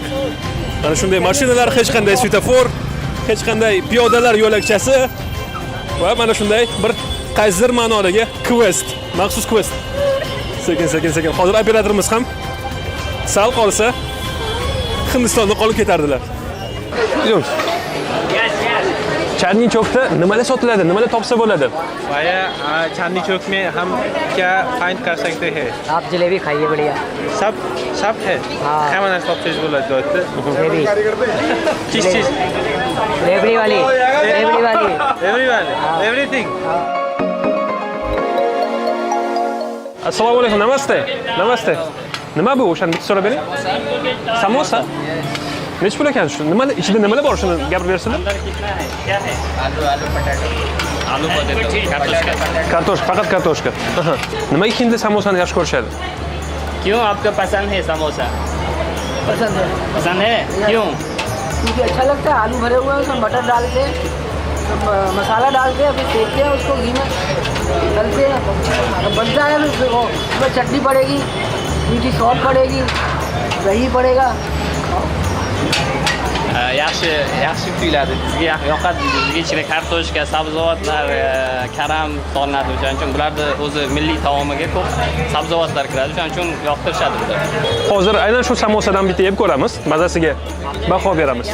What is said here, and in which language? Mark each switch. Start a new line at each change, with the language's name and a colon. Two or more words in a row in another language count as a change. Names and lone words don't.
Uzbek: Mana shunday mashinalar, hech qanday svetofor, hech qanday piyodalar yo'lakchasi va mana shunday bir qaysidir ma'nodagi quest, maxsus quest. Sekin. Hozir operatorimiz ham sal qolsa Hindistonda qolib ketardilar. Yo'q. Charnichokda nimalar sotiladi? Nimalar topsa bo'ladi?
Hindi: भैया चांदनी चौक में हम क्या फाइंड कर सकते हैं? आप जलेबी खाइए बढ़िया। सब है। हाँ। खाना सब चीज बोला दोस्त। जलेबी किस चीज? रेवड़ी वाली एवरीथिंग।
Uzbek: Assalomu alaykum. Namaste. Nima bu? O'shani bitta so'rab bering. Samosa? Nech pul ekan shu? Nima ichida nimalar bor shuni gapirib bersizlar?
Hindi: क्या है आलू पोटैटो
Uzbek: Kartoshka, faqat kartoshka. Aha. Nimaga hindli samosani yaxshi ko'rishadi?
Hindi: क्यों आपको पसंद है समोसा? पसंद है क्यों? क्योंकि अच्छा लगता है। आलू भरे हुए हैं, उसमें मटर डाल के मसाला डालते हैं, फिर सेकते हैं उसको घी में, तलते हैं, बनता है। फिर उसमें चटनी पड़ेगी, मीठी सॉस पड़ेगी, दही पड़ेगा।
Uzbek: yaxshi tuyuladi. Bizga yoqadi. Bizga ichida kartoshka, sabzavotlar, karam solinadi. O'shaning uchun bularni o'zi milliy taomiga ko'p sabzavotlar kiradi. O'shaning uchun yoqtirishadi bizlar. Hozir aynan shu samosadan bitta yeb ko'ramiz, mazasiga baho beramiz.